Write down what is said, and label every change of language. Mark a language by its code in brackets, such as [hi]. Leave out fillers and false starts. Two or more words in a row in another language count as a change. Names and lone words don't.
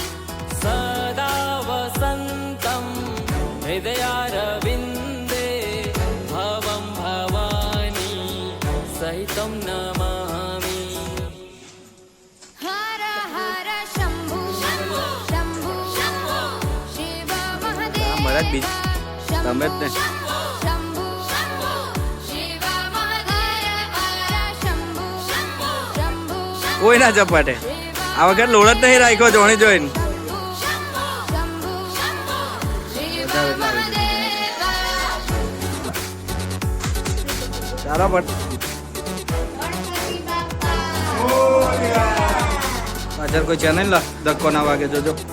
[sa] सदा वसन्तं हृदयारविन्दे भवं भवानी सहितं नमामि। हर हर शम्भु शम्भु शिव महादेव [hi] महाराज बीच [gu] તમે જ ને [sa] शम्भु शिव महादेव शम्भु [gu] કોઈ ના ચપાટે આ વખત લોડ જ નહીં રાખ્યો જોણી જોઈને ચાલો પણ પાછળ કોઈ છે નહીં ધક્કો ના વાગે જોજો